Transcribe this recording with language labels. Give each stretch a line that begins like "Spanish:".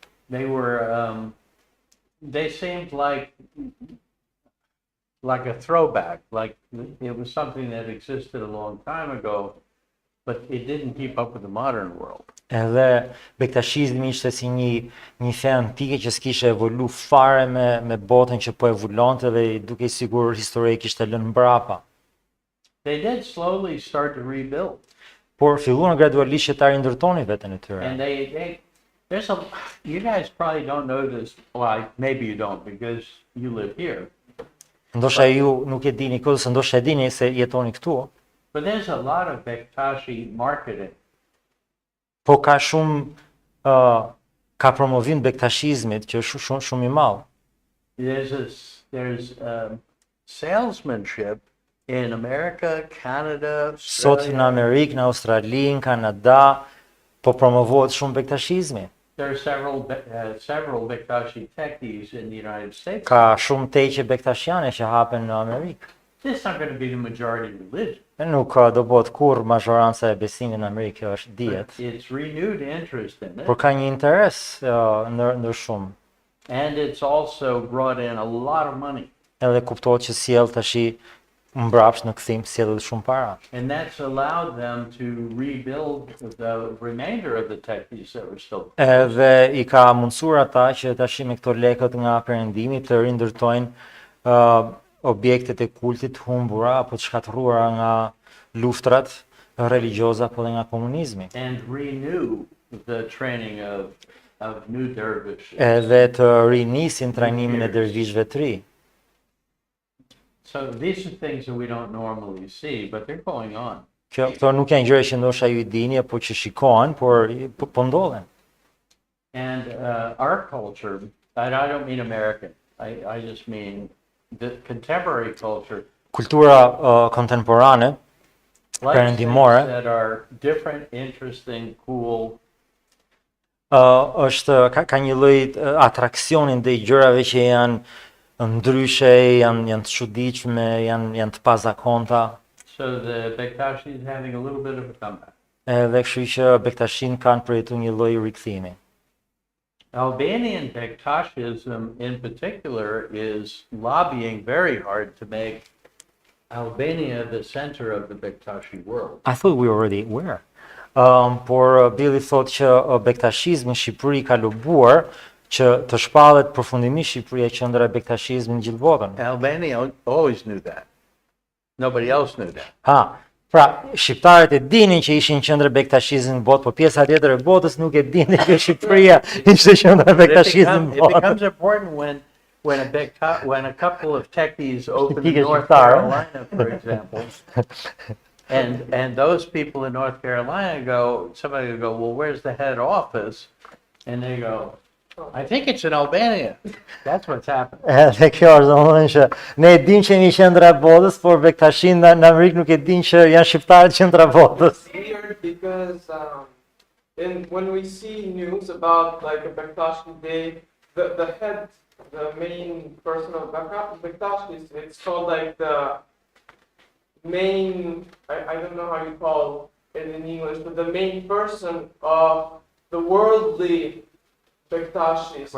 English: They were, they seemed like a throwback, like it was something that existed a long time ago, but it didn't keep up with the modern world.
Albanian: Edhe bektashizmi ishte si një fe antike që s'kishte evolu fare me botën që po evolonte dhe duke sigur historia kishte lënë mbrapa.
English: They did slowly start to rebuild.
Albanian: Por filluan gradualisht që ta rindërtonin veten e tyre.
English: And there's you guys probably don't know this, well, maybe you don't because you live here,
Albanian: Ndoshta ju nuk e dini këtë, se ndoshta e dini se jetoni këtu,
English: but there's a lot of Bektashi marketing.
Albanian: po ka shumë ka promovim bektashizmit që është shumë I madh.
English: There's salesmanship in America, Canada,
Albanian: Sot
English: Australia.
Albanian: në Amerikë, në Australi, në Kanada, po promovohet shumë bektashizmi.
English: There are several Bektashi techies in the United States.
Albanian: Ka shumë teqe bektashiane që hapen në Amerikë.
English: This is not going to be the majority religion.
Albanian: E nuk do bëhet kur mazhoranca e besimit në Amerikë, kjo është dihet.
English: But it's renewed interest in it.
Albanian: Por ka një interes ndër shumë.
English: And it's also brought in a lot of money.
Albanian: Edhe kuptohet që sjell tash mbrapsht në kthim sjell shumë para.
English: And that's allowed them to rebuild the remainder of the techies that were still.
Albanian: Edhe I ka mundsuar ata që tash me këto lekët nga perëndimi të rindërtojnë objektet e kultit humbura apo të shkatërruara nga luftrat religjioze apo dhe nga komunizmi.
English: And renew the training of new dervishes.
Albanian: Edhe të rinisin trajnimin e dervishëve të ri.
English: So these are things that we don't normally see, but they're going on.
Albanian: Këto nuk janë gjëra që ndoshta ju I dini apo që shikohen, por po ndodhen.
English: And our culture, and I don't mean American, I just mean the contemporary culture,
Albanian: Kultura kontemporane,
English: likes things
Albanian: perëndimore,
English: that are different, interesting, cool,
Albanian: ka një lloj atraksioni ndaj gjërave që janë ndryshe, janë të çuditshme, janë të pazakonta.
English: so the Bektashi is having a little bit of a comeback.
Albanian: Edhe kështu që bektashin kanë përjetuar një lloj rikthimi.
English: Albanian Bektashism in particular is lobbying very hard to make Albania the center of the Bektashi world. I thought we already were.
Albanian: Por Billy thotë që bektashizmi në Shqipëri ka lobuar që të shpallet përfundimisht Shqipëria qendra e bektashizmit në gjithë botën.
English: Albania always knew that. Nobody else knew that.
Albanian: Pra, shqiptarët e dinin që ishin qendër bektashizmit në botë, por pjesa tjetër e botës nuk e dinin që Shqipëria ishte qendra e bektashizmit në
English: It
Albanian: botë.
English: becomes important when a couple of techies open in Techies North
Albanian: shqiptarë.
English: Carolina, for example, And those people in North Carolina somebody will go, well, where's the head office? And they go, I think it's in Albania. That's what's happening.
Albanian: Edhe kjo është domethënë që ne e dimë që jemi qendra e botës, por bektashin në Amerikë nuk e dinë që janë shqiptarët qendra e botës.
English: Weird because when we see news about like a Bektashi day, the head, the main person of Bektashi, it's called like the main, I don't know how you call it in English, but the main person of the worldly Bektashis.